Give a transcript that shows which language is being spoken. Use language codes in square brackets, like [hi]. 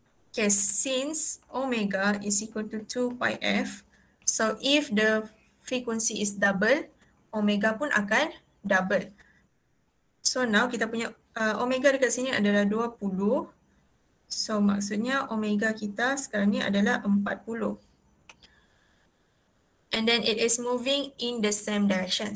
[en] Okay, since omega is equal to 2 pi f, so if the frequency is double, [ms] omega pun akan double. [en] So now [ms] kita punya omega dekat sini adalah 20. So maksudnya omega kita sekarang ni adalah 40. [en] And then it is moving in the same direction.